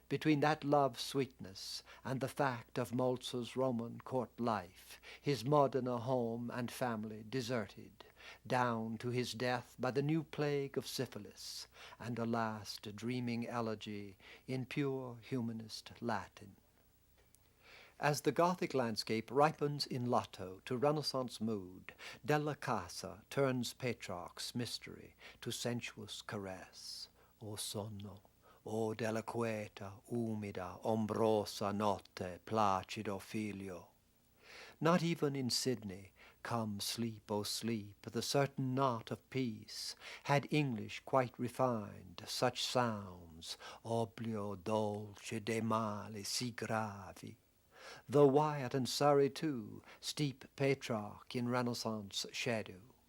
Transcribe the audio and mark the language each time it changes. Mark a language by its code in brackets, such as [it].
[en] between that love's sweetness and the fact of Moltke's Roman court life, his Modena home and family deserted, down to his death by the new plague of syphilis, and a last dreaming elegy in pure humanist Latin. As the Gothic landscape ripens in Lotto to Renaissance mood, Della Casa turns Petrarch's mystery to sensuous caress. [it] O sonno, o della quieta, umida, ombrosa notte, placido figlio. [en] Not even in Sydney, come sleep, O sleep, the certain knot of peace, had English quite refined such sounds, [it] oblio dolce de male si gravi. [en] Though Wyatt and Surrey too steep Petrarch in Renaissance shadow.